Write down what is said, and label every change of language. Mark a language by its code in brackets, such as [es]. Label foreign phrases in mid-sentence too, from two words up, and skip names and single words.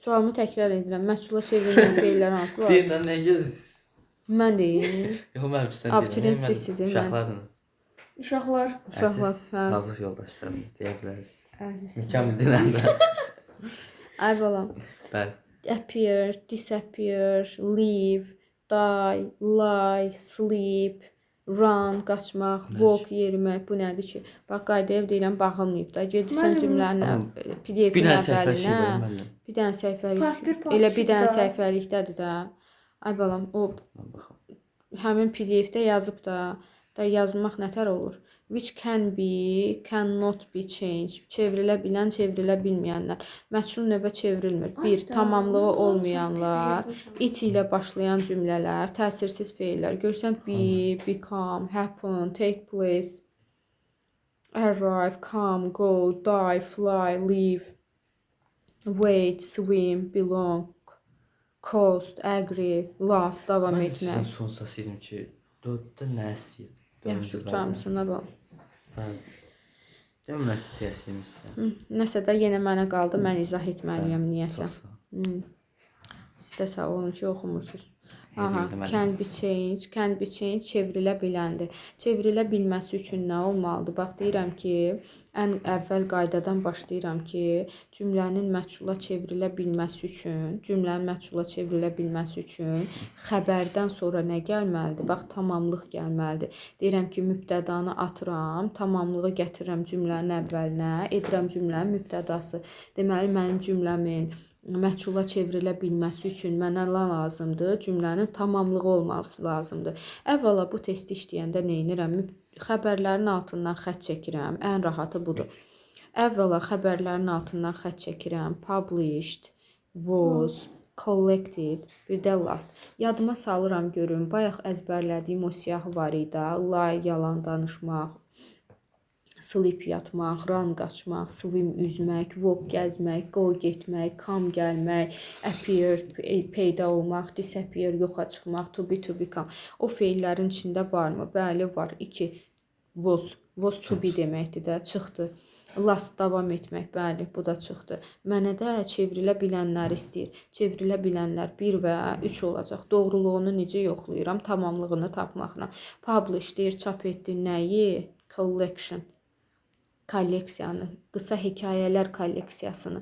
[az] Sualımı təkrar edirəm. Məhdula çevrilməyən feillər hansılar? Deyin lan nə gəzirsiniz? Mən deyim. Yox mən sizdən Abituriyent sizsiniz, mən- Uşaqlarla. Uşaqlar. Uşaqlar. Əziz Hə. hazır yoldaşlarım deyə bilərsiniz. Mükəmməl diləndə. Ay balam. Bəli. [en] Appear, disappear, leave, die, lie, sleep, run, qaçmaq, walk, [az] yerimək. Bu nədir ki? Bax, qaydaya deyirəm, baxılmayıb da. Gedirsən Müəllim, cümlənin Bir PDF-in dənə səhifə şey əvvəlinə. qoyum məndən. Bir dənə səhifəlik. Part bir, part Elə iki bir dənə də. səhifəlikdədir də. Ay balam, o Mən baxım. həmin PDF-də yazıb da yazmaq nətər olur? [en] Which can be, cannot be changed. [az] Çevrilə bilən, çevrilə bilməyənlər. Məchul növə çevrilmir. Bir, Ayda, tamamlığı mən olmayanlar, yazmışam. it ilə başlayan cümlələr, təsirsiz feillər. [en] Görsən be, become, happen, take place, arrive, come, go, die, fly, live, wait, swim, belong, cost, agree, last, [az] davam Mən sizin etmək. son səsiydim ki, 4-də nə istəyir? Yaxşı tutarmısın, nə balam? Bəli. Demək mən sizə deyəsiyim. Nəsə də yenə mənə qaldı, mən izah etməliyəm niyəsə. Siz də sağ olun ki, oxumursunuz. Aha, [en] can be change [az] çevrilə biləndir. Çevrilə bilməsi üçün nə olmalıdır? Bax, deyirəm ki, ən əvvəl qaydadan başlayıram ki, cümlənin məchula çevrilə bilməsi üçün xəbərdən sonra nə gəlməlidir? Bax, tamamlıq gəlməlidir. Deyirəm ki, mübtədanı atıram, tamamlığı gətirirəm cümlənin əvvəlinə, edirəm cümlənin mübtədası. Deməli, mənim cümləmin məchula çevrilə bilməsi üçün mənə nə lazımdır? Cümlənin tamamlığı olması lazımdır. Əvvəla bu testi işləyəndə nə edirəm? Xəbərlərin altından xətt çəkirəm. Ən rahatı budur. Əvvəla xəbərlərin altından xətt çəkirəm. [en] Published, was, collected, [az] bir də last. Yadıma salıram görüm. Bayaq əzbərlədiyim o siyahı var idi. Lie, yalan danışmaq, sleep yatmaq, run qaçmaq, swim üzmək, walk gəzmək, go getmək, come gəlmək, appear peyda olmaq, disappear yoxa çıxmaq, [en] to become. [az] O feillərin içində varmı? Bəli, var. 2 [en] was to be [az] deməkdir də, çıxdı. Last davam etmək, bəli, bu da çıxdı. Mənə də çevrilə bilənlər istəyir. Çevrilə bilənlər 1 və 3 olacaq. Doğruluğunu necə yoxlayıram? Tamamlığını tapmaqla. Publish deyir, çap etdi nəyi? Collection. Kolleksiyanı, qısa hekayələr kolleksiyasını.